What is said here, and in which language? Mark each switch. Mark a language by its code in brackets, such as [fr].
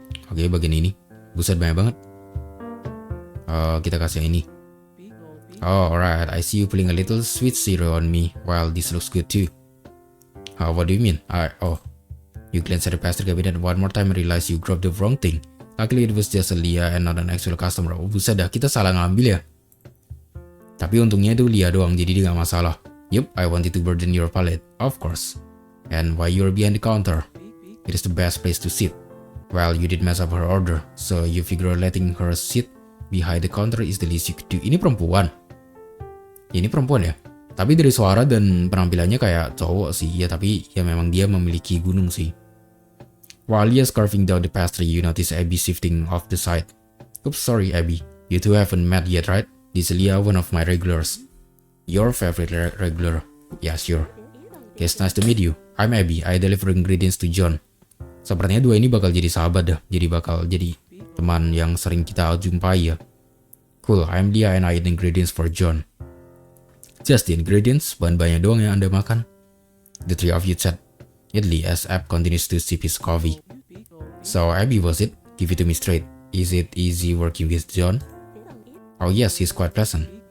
[id] Oke, bagian ini. Buset, banyak banget. Kita kasih yang ini. [en] Oh, alright. I see you putting a little sweet syrup on me. Well, this looks good too. What do you mean? You glance at the pastry cabinet one more time and realize you grabbed the wrong thing. Luckily, it was just a Leah and not an actual customer. [id] Oh, buset dah, kita salah ngambil ya. Tapi untungnya itu Leah doang, jadi dia gak masalah. [en] Yup, I wanted to burden your palate. Of course. And why you're behind the counter? It is the best place to sit. Well, you did mess up her order, so you figure letting her sit behind the counter is the least you could do. [id] Ini perempuan. Ini perempuan ya. Tapi dari suara dan penampilannya kayak cowok sih. Ya tapi ya memang dia memiliki gunung sih. [en] While Leah's carving down the pastry, you notice Abby shifting off the side. Oops, sorry Abby. You two haven't met yet, right? This is Leah, one of my regulars. Your favorite regular? Yeah, sure. It's nice to meet you. I'm Abby. I deliver ingredients to John. [id] Sepertinya dua ini bakal jadi sahabat dah. Jadi bakal jadi teman yang sering kita jumpai ya. [en] Cool, I'm Leah and I eat ingredients for John. Just the ingredients, [id] bahan-bahannya doang yang Anda makan. [en] The three of you chat idly as Ab continues to sip his coffee. So Abby, was it? Give it to me straight. Is it easy working with John? Oh yes, he's quite pleasant.